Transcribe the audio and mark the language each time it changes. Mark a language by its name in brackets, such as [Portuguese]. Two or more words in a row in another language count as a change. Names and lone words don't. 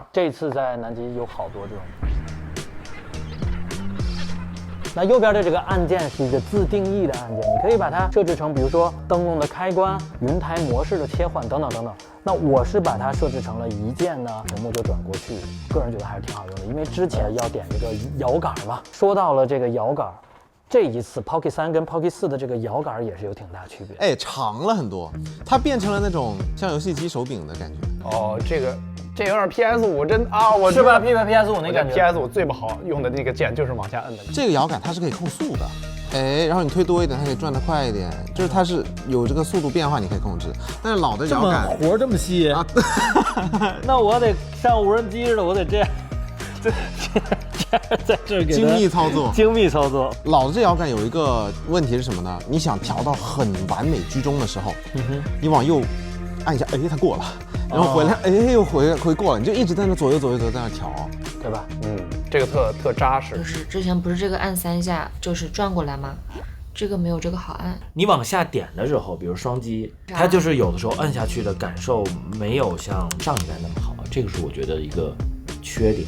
[Chinese] 這次在南極有好多這種。那右邊的這個按鍵是一個自定義的按鍵，你可以把它設置成，比如說燈籠的開關、雲台模式的切換等等等等。那我是把它設置成了一鍵呢，屏幕就轉過去，個人覺得還是挺好用的，因為之前要點這個搖桿嘛。說到了這個搖桿，這一次 Pocket 3 跟 Pocket 4的這個搖桿也是有挺大區別。哎，長了很多，它變成了那種像遊戲機手柄的感覺。哦，這有點 PS5 真啊，我是吧？PS5 那感覺。 PS5 最不好用的那個鍵就是往下摁的。這個搖桿它是可以控速的，哎，然後你推多一點，它可以轉得快一點，就是它是有這個速度變化，你可以控制。但是老的搖桿活這麼細啊，那我得像無人機似的，我得這樣，在這給精密操作。精密操作。老的這搖桿有一個問題是什麼呢？你想調到很完美居中的時候，你往右按一下，哎，它過了。然後回來，哎，又回過了，你就一直在那左右在那調，對吧？這個特扎實。就是之前不是這個按3下就是轉過來嗎？這個沒有這個好按。你往下點的時候，比如雙擊，它就是有的時候按下去的感受沒有像上一代那麼好，這個是我覺得一個缺點。